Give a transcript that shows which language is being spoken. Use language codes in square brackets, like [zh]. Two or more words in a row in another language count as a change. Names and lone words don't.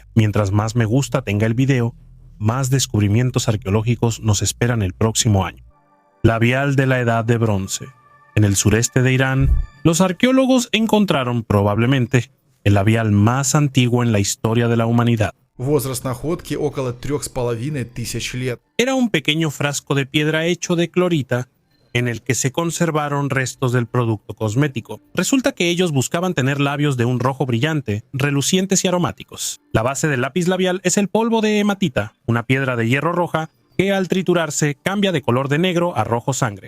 [es] Mientras más me gusta tenga el video, más descubrimientos arqueológicos nos esperan el próximo año. Labial de la Edad de Bronce. En el sureste de Irán, los arqueólogos encontraron probablemente el labial más antiguo en la historia de la humanidad. [ru] Возраст находки около 3500 лет. [es] Era un pequeño frasco de piedra hecho de clorita en el que se conservaron restos del producto cosmético. Resulta que ellos buscaban tener labios de un rojo brillante, relucientes y aromáticos. La base del lápiz labial es el polvo de hematita, una piedra de hierro roja que al triturarse cambia de color de negro a rojo sangre.